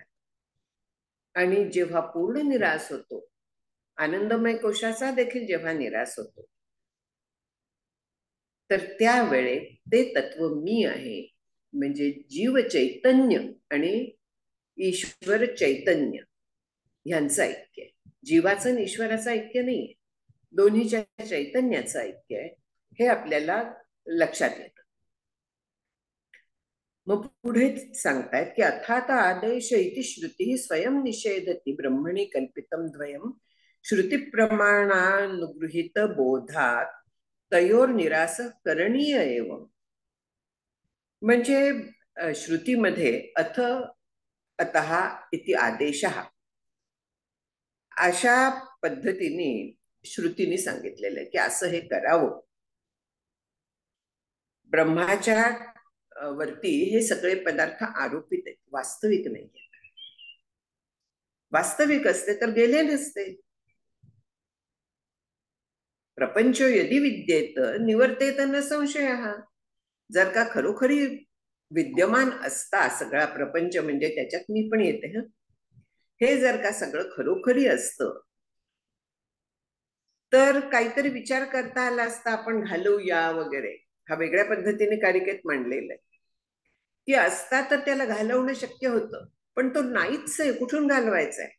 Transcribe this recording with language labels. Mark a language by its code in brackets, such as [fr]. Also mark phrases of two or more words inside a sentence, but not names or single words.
[mr] आणि जेव्हा पूर्ण निराश होतो आनंदमय कोशाचा देखील जेव्हा निराश होतो तर त्यावेळे ते तत्व मी आहे म्हणजे जीव चैतन्य आणि ईश्वर चैतन्य ह्यांचं ऐक्य आहे. जीवाचं आणि ईश्वराचं ऐक्य नाहीये. दोन्हीच्या चैतन्याचं ऐक्य आहे हे आपल्याला लक्षात येतं. मग पुढे सांगतायत की [sa] अर्थात आदेश इति श्रुती स्वयं निषेधती ब्रह्मणी कल्पितम द्वयम श्रुती प्रमाणानुगृहीत बोधात तयोर निरास करणीय एवं. [mr] म्हणजे श्रुतीमध्ये [sa] अथ अतः इति आदेशः [mr] अशा पद्धतीने श्रुतीने सांगितलेलं आहे की असं हे करावं. ब्रह्माच्या वरती हे सगळे पदार्थ आरोपित आहेत, वास्तविक नाही. वास्तविक असते तर गेले नसते. [sa] प्रपंच यदि विद्येत निवर्तेत न संशय. [mr] जर का खरोखरी विद्यमान असता सगळा प्रपंच म्हणजे त्याच्यात मी पण येते हे जर का सगळं खरोखरी असतं तर काहीतरी विचार करता आला असता आपण घालवूया वगैरे. हा वेगळ्या पद्धतीने कारिकेत मांडलेला आहे की असता तर त्याला घालवणं शक्य होतं पण तो नाहीच आहे, कुठून घालवायचा आहे.